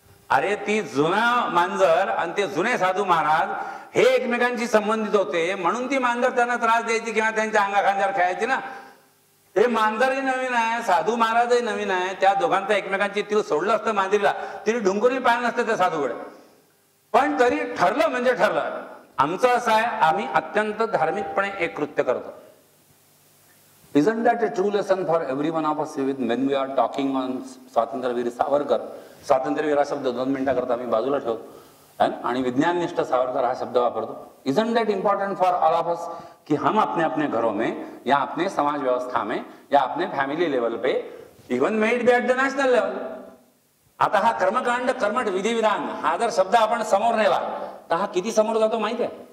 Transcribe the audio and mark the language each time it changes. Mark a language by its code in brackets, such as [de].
[mr] अरे ती जुना मांजर आणि ते जुने साधू महाराज हे एकमेकांशी संबंधित होते, म्हणून ती मांजर त्यांना त्रास द्यायची किंवा त्यांच्या अंगाखांद्यावर खेळायची ना. हे मांजरही नवीन आहे, साधू महाराजही नवीन आहे. त्या दोघांचं एकमेकांची तील सोडलं असतं मांजरीला, तिने ढुंकूनही पाहिलं नसतं त्या साधूकडे. पण तरी ठरलं म्हणजे ठरलं. आमचं असं आहे, आम्ही अत्यंत धार्मिकपणे एक कृत्य करतो. [en] Isn't that a true lesson for every one of us when we are talking on Swatantryaveer Savarkar? [mr] स्वातंत्र्यवीर हा शब्द 2 मिनिटाकरता आम्ही बाजूला ठेवतो आणि विज्ञाननिष्ठ सावरकर हा शब्द वापरतो. [en] Isn't that important for all of us [hi] कि हम अपने अपने घरों में या अपने समाज व्यवस्था में या अपने फैमिली लेवल पे, [en] Even may it be at the national level. [mr] आता हा कर्मकांड, कर्मठ विधी विधान हा जर शब्द आपण समोर नेला तर हा किती समोर जातो माहिती आहे.